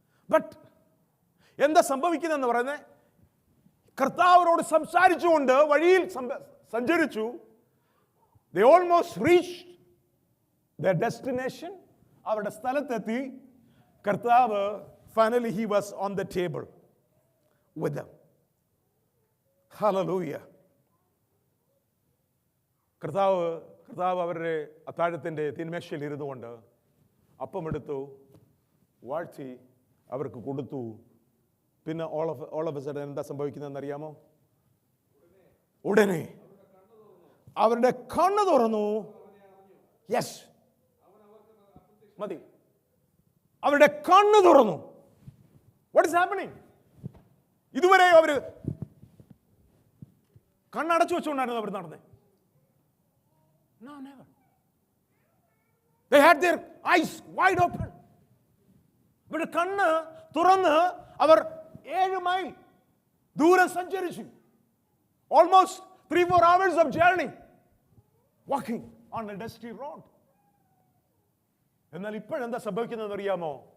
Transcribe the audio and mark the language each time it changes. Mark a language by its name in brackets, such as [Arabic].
[Malayalam] But എന്താ സംഭവിക്കുന്നതെന്ന് പറയുന്നത്? കർത്താവിനോട് സംസാരിച്ചുകൊണ്ട് വഴിയിൽ സഞ്ചരിച്ചു. [English] They almost reached their destination. [Malayalam] അവരുടെ സ്ഥലത്തെത്തി. കർത്താവ് [English] finally he was on the table. with them. Hallelujah. [Malayalam] കർത്താവ് അവരുടെ അത്താഴത്തിൻ്റെ തിന്മേശയിൽ ഇരുന്നുകൊണ്ട് അപ്പമെടുത്തു, വാഴ്ത്തി അവർക്ക് കൊടുത്തു. പിന്നെ [English] all of a sudden [Malayalam] എന്താ സംഭവിക്കുന്നതെന്ന് അറിയാമോ? ഉടനെ അവരുടെ കണ്ണ് തുറന്നു. യെസ്, മതി. അവരുടെ കണ്ണ് തുറന്നു. [English] What is happening? [Malayalam] ഇതുവരെ അവര് കണ്ണടച്ചു വെച്ചുകൊണ്ടായിരുന്നു അവർ നടന്നത്. [English] No, never. They had their eyes wide open. [Malayalam] അവരുടെ കണ്ണ് തുറന്ന് അവർ 7 മൈൽ ദൂരം സഞ്ചരിച്ചു. [English] Almost 3-4 hours of journey walking on a dusty road. [Malayalam] എന്നാൽ ഇപ്പോഴെന്താ സംഭവിക്കുന്നതെന്ന് അറിയാമോ?